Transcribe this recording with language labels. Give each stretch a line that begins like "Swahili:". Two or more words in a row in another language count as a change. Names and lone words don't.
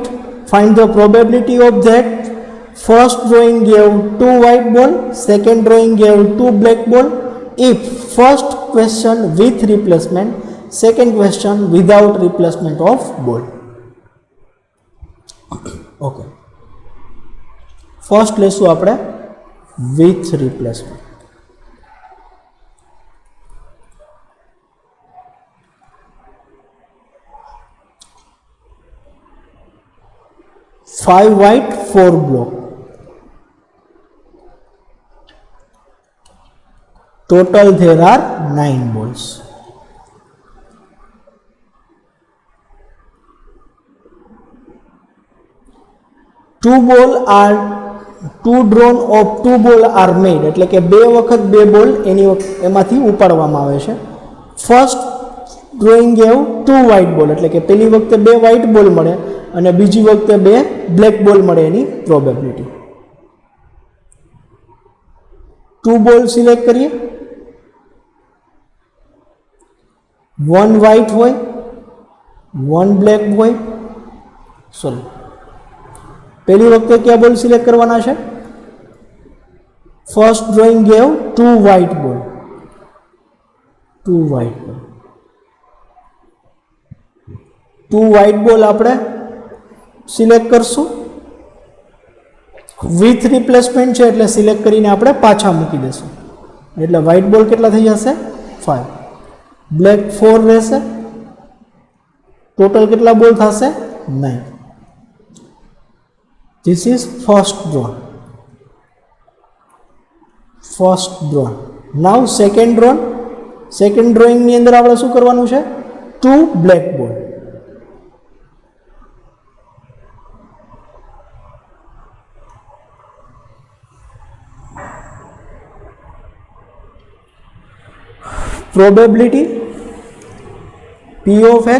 English: Find the probability of that. First drawing gave 2 white ball, second drawing gave 2 black ball. If first question with replacement, second question without replacement of ball. Okay. First
Gujarati: લેશું આપણે
English: with replacement. Five white, 4 black. Total there are 9 balls. Two drawn of 2 ball are made,
Gujarati: એટલે કે બે વખત બે બોલ એમાંથી ઉપાડવામાં આવે છે.
English: First drawing gave 2 white ball,
Gujarati: એટલે કે પહેલી વખતે બે
English: white ball
Gujarati: મળે અને બીજી વખતે બે
English: black ball
Gujarati: મળે એની પ્રોબેબિલિટી. 2
English: ball select
Gujarati: કરીએ. 1 white હોય, 1 black હોય. સોરી, પહેલી વખતે કયા બોલ સિલેક્ટ કરવાના છે?
English: First drawing gave 2 white ball. 2 white ball. 2 white ball
Gujarati: આપણે સિલેક્ટ કરશું.
English: with replacement
Gujarati: છે એટલે સિલેક્ટ કરીને આપણે પાછા મૂકી દઈશું. એટલે વ્હાઇટ બોલ કેટલા થઈ જશે? 5. બ્લેક 4 રહેશે. ટોટલ કેટલા બોલ થશે? 9.
English: This is first drawn. First drawn. Now second drawn. Second drawing
Gujarati: ની અંદર આપણે શું કરવાનું છે?
English: 2 black ball. Probability P of x.